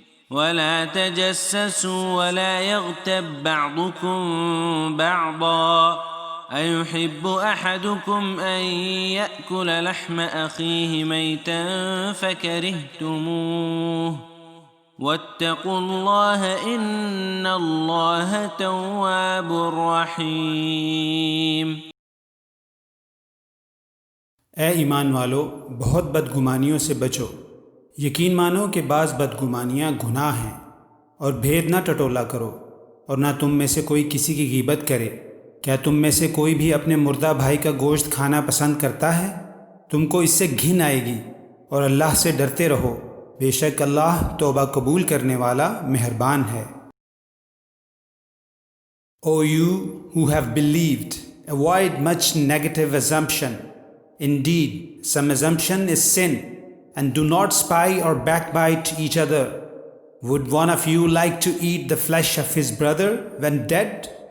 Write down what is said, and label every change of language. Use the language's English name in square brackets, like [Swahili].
[Arabic] ولا تجسسوا ولا يغتب بعضكم بعضا أيحب أحدكم أن يأكل لحم أخيه ميتا فكرهتموه واتقوا الله إن الله تواب رحيم. [Hindi] ए ईमान वालो, बहुत बदगुमानियों से बचो। यकीन मानो कि बाज़ बदगुमानियाँ गुनाह हैं, और भेद ना टटोला करो, और ना तुम में से कोई किसी की गीबत करे। क्या तुम में से कोई भी अपने मुर्दा भाई का गोश्त खाना पसंद करता है? तुमको इससे घिन आएगी, और अल्लाह से डरते रहो, बेशक अल्लाह तौबा कबूल करने वाला मेहरबान है। [English] O you who have believed, avoid much negative assumption. Indeed, some assumption is sin, and do not spy or backbite each other. Would one of you like to eat the flesh of his brother when dead?